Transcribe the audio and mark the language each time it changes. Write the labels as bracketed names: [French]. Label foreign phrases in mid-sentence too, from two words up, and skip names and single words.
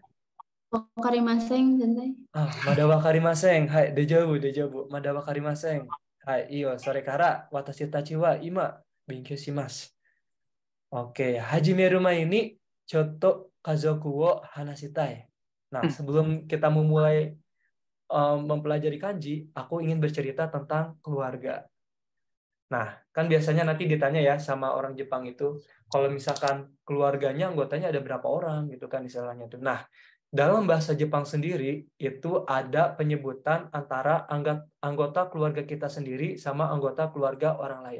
[Japanese] わかりません、先生。あ、まだわかりません。はい、デジャブ、デジャブ。まだわかりません。はい、いいよ。それから私たちは今勉強します。Oke, 始める前にちょっと家族を話したい. [Indonesian] Nah, sebelum kita memulai mempelajari kanji, aku ingin bercerita tentang keluarga. Nah, kan biasanya nanti ditanya ya sama orang Jepang itu, kalau misalkan keluarganya anggotanya ada berapa orang gitu kan istilahnya tuh. Nah, dalam bahasa Jepang sendiri itu ada penyebutan antara anggota keluarga kita sendiri sama anggota keluarga orang lain.